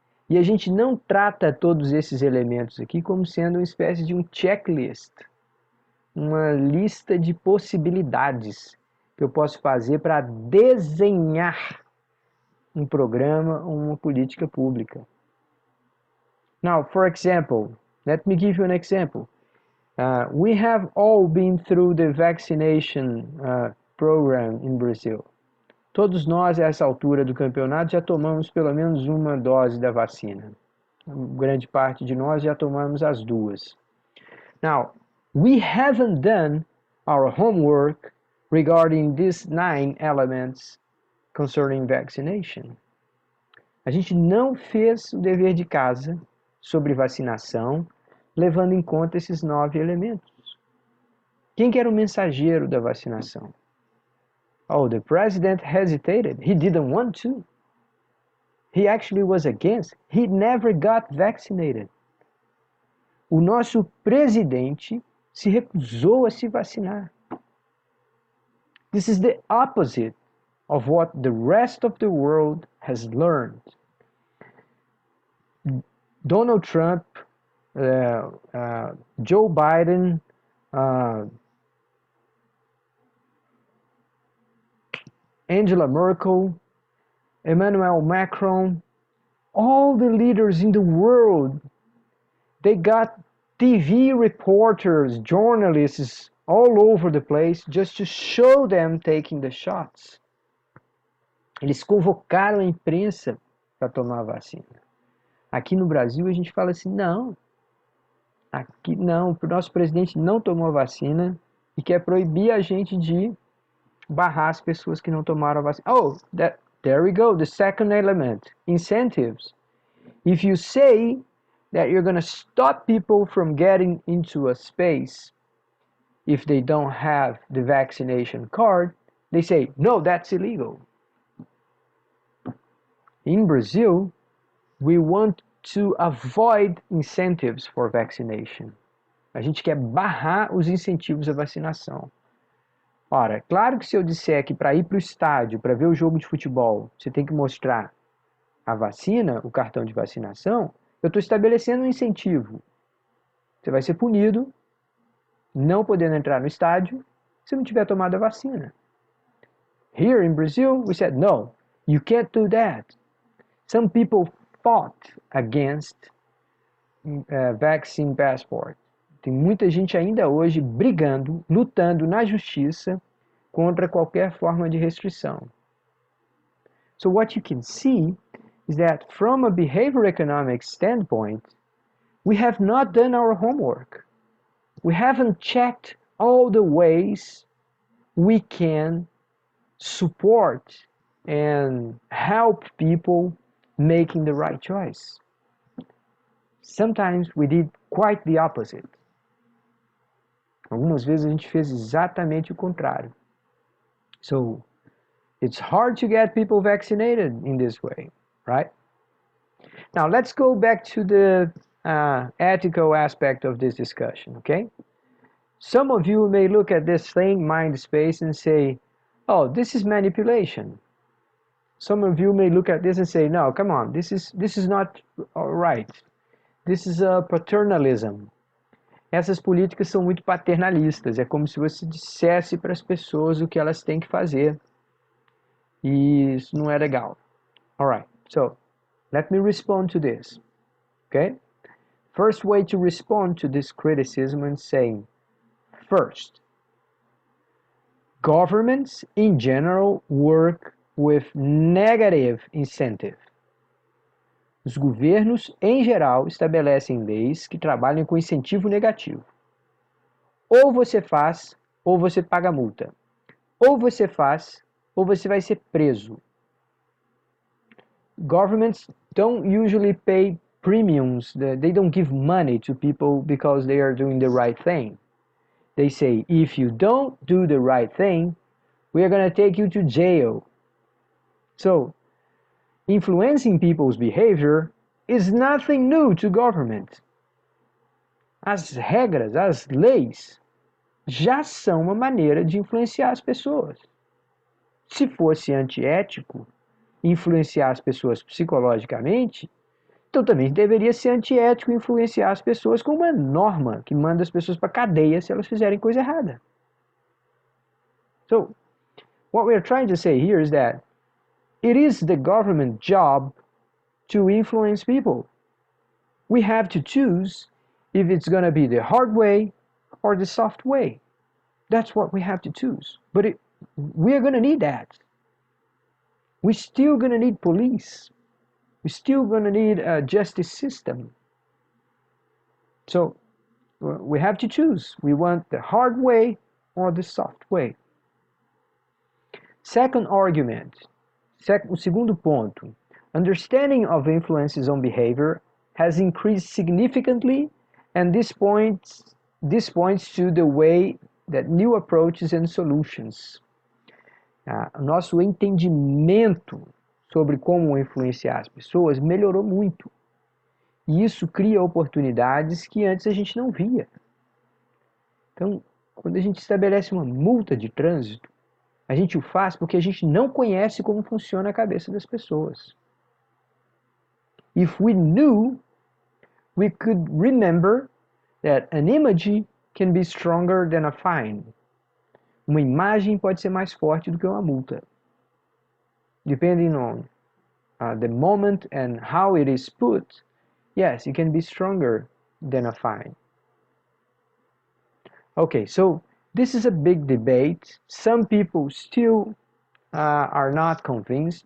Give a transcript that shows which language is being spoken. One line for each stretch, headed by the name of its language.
Portuguese: E a gente não trata todos esses elementos aqui como sendo uma espécie de um checklist, uma lista de possibilidades que eu posso fazer para desenhar um programa ou uma política pública.
English: Now, for example, let me give you an example. We have all been through the vaccination program in Brazil.
Portuguese: Todos nós, a essa altura do campeonato, já tomamos pelo menos uma dose da vacina. Grande parte de nós já tomamos as duas.
English: Now, we haven't done our homework regarding these 9 elements concerning vaccination.
Portuguese: A gente não fez o dever de casa sobre vacinação, levando em conta esses 9 elementos. Quem que era o mensageiro da vacinação?
English: Oh, the president hesitated. He didn't want to. He actually was against. He never got vaccinated.
Portuguese: O nosso presidente se recusou a se vacinar.
English: This is the opposite of what the rest of the world has learned. Donald Trump, Joe Biden, Angela Merkel, Emmanuel Macron, all the leaders in the world, they got TV reporters, journalists all over the place just to show them taking the shots.
Portuguese: Eles convocaram a imprensa para tomar a vacina. Aqui no Brasil a gente fala assim, não, aqui não, o nosso presidente não tomou a vacina e quer proibir a gente de barrar as pessoas que não tomaram a vacina.
English: Oh, there we go, the second element, incentives. If you say that you're going to stop people from getting into a space if they don't have the vaccination card, they say, no, that's illegal. In Brazil, we want to avoid incentives for vaccination.
Portuguese: A gente quer barrar os incentivos à vacinação. Ora, claro que se eu disser que para ir para o estádio, para ver o jogo de futebol, você tem que mostrar a vacina, o cartão de vacinação, eu estou estabelecendo um incentivo. Você vai ser punido, não podendo entrar no estádio, se não tiver tomado a vacina.
English: Here in Brazil, we said, no, you can't do that. Some people fought against vaccine passport.
Portuguese: Tem muita gente ainda hoje brigando, lutando na justiça contra qualquer forma de restrição.
English: So what you can see is that from a behavior economics standpoint, we have not done our homework. We haven't checked all the ways we can support and help people making the right choice. Sometimes we did quite the opposite.
Portuguese: Algumas vezes a gente fez exatamente o contrário.
English: So, it's hard to get people vaccinated in this way, right? Now, let's go back to the ethical aspect of this discussion, okay? Some of you may look at this thing, mind space, and say, oh, this is manipulation. Some of you may look at this and say, no, come on, this is not right. This is a paternalism.
Portuguese: Essas políticas são muito paternalistas. É como se você dissesse para as pessoas o que elas têm que fazer. E isso não é legal.
English: Alright, so let me respond to this. Okay? First way to respond to this criticism and saying, first, governments in general work with negative incentive. Os governos, em geral, estabelecem leis que trabalham com incentivo negativo. Ou você faz, ou você paga multa. Ou você faz, ou você vai ser preso. Governments don't usually pay premiums. They don't give money to people because they are doing the right thing. They say, if you don't do the right thing, we are going to take you to jail. So, influencing people's behavior is nothing new to government.
Portuguese: As regras, as leis, já são uma maneira de influenciar as pessoas. Se fosse antiético influenciar as pessoas psicologicamente, então também deveria ser antiético influenciar as pessoas com uma norma que manda as pessoas para cadeia se elas fizerem coisa errada.
English: So, what we are trying to say here is that it is the government job to influence people. We have to choose if it's going to be the hard way or the soft way. That's what we have to choose. But we are going to need that. We're still going to need police. We're still going to need a justice system. So we have to choose. We want the hard way or the soft way. Second argument,
Portuguese: o segundo ponto.
English: Understanding of influences on behavior has increased significantly, and this points to the way that new approaches and solutions.
Portuguese: Nosso entendimento sobre como influenciar as pessoas melhorou muito. E isso cria oportunidades que antes a gente não via. Então, quando a gente estabelece uma multa de trânsito, a gente o faz porque a gente não conhece como funciona a cabeça das pessoas.
English: If we knew, we could remember that an image can be stronger than a fine.
Portuguese: Uma imagem pode ser mais forte do que uma multa.
English: Depending on the moment and how it is put, yes, it can be stronger than a fine. Okay, so this is a big debate. Some people still are not convinced.